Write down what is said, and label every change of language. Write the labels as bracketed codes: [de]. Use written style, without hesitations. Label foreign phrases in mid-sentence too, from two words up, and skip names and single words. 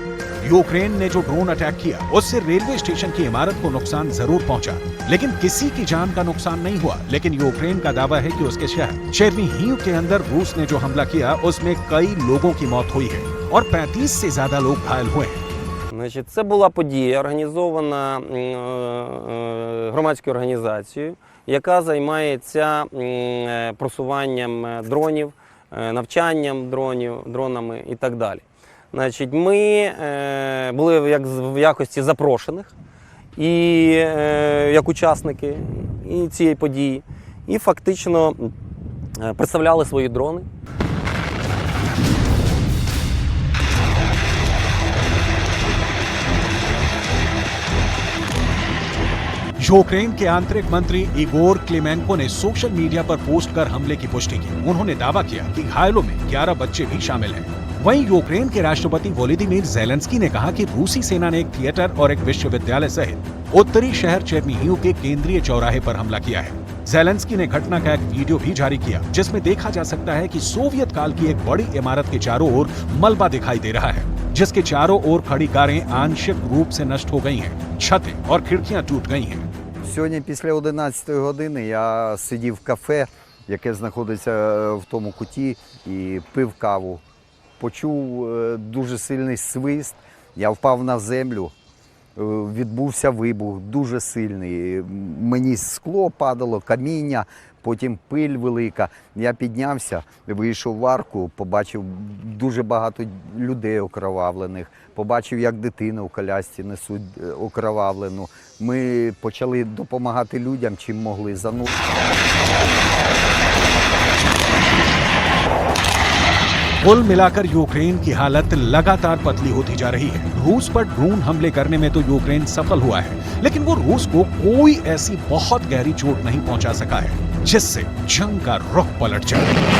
[hi] यूक्रेन ने जो [en] drone attack [hi] किया उससे रेलवे स्टेशन की इमारत को नुकसान जरूर पहुंचा, लेकिन किसी की जान का नुकसान नहीं हुआ। लेकिन यूक्रेन का दावा है कि उसके शहर चेर्निहिव के अंदर रूस ने जो हमला किया उसमें कई लोगों की मौत हुई है और 35 से ज्यादा लोग घायल हुए हैं। [uk] Значить, це була подія, організована громадською організацією, яка займається просуванням дронів, навчанням дронами і так далі. Значить, ми були як в якості запрошених і як учасники цієї події, і фактично представляли свої дрони. [hi] यूक्रेन के आंतरिक मंत्री इगोर क्लिमेंको ने [en] social media [hi] पर पोस्ट कर हमले की पुष्टि की। उन्होंने दावा किया कि घायलों में 11 बच्चे भी शामिल हैं। वहीं यूक्रेन के राष्ट्रपति वोलोदिमीर ज़ेलेंस्की ने कहा कि रूसी सेना ने एक थिएटर और एक विश्वविद्यालय सहित उत्तरी शहर चेर्निहिव के केंद्रीय चौराहे पर हमला किया है। ज़ेलेंस्की ने घटना का एक वीडियो भी जारी किया, जिसमें देखा जा सकता है कि सोवियत काल की एक बड़ी इमारत के चारों ओर मलबा दिखाई दे रहा है, जिसके चारों ओर खड़ी कारें आंशिक रूप से नष्ट हो गई हैं, छतें और खिड़कियां टूट गई हैं। [uk] Сьогодні після 11-ї години я сидів в кафе, яке знаходиться в тому куті, і пив каву. Почув дуже сильний свист, я впав на землю, відбувся вибух дуже сильний. Мені скло падало, каміння, потім пиль велика. Я піднявся, вийшов в арку, побачив дуже багато людей окровавлених, побачив, як дитину в колясці несуть окровавлену. Ми почали допомагати людям, чим могли. [hi] कुल मिलाकर यूक्रेन की हालत लगातार पतली होती जा रही है। रूस पर ड्रोन हमले करने में तो यूक्रेन सफल हुआ है, लेकिन वो रूस को कोई ऐसी बहुत गहरी चोट नहीं पहुंचा सका है जिससे जंग का रुख पलट जाए।